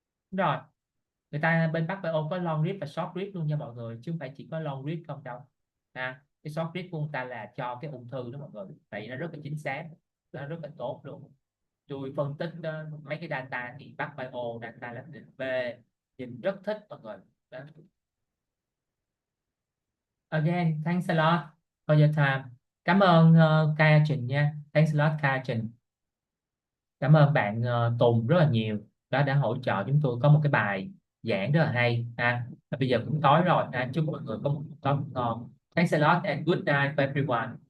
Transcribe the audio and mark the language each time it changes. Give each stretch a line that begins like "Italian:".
Vietnamese: Rồi, người ta bên PacBio có long read và short read luôn nha mọi người, chứ không phải chỉ có long read không đâu. Cái short read của người ta là cho cái ung thư đó mọi người, vậy nó rất là chính xác, nó rất là tốt luôn. Tôi phân tích đó, mấy cái data thì PacBio data là định về, nhìn rất thích mọi người đó.
English: Again, thanks a lot for your time.
Vietnamese: Cảm ơn QIAGEN nha,
English: thanks a lot QIAGEN.
Vietnamese: Cảm ơn bạn Tùng rất là nhiều, đó đã hỗ trợ chúng tôi có một cái bài giảng rất là hay. Bây giờ cũng tối rồi, chúc mọi người có một tối ngon.
English: Thanks a lot and good night for everyone.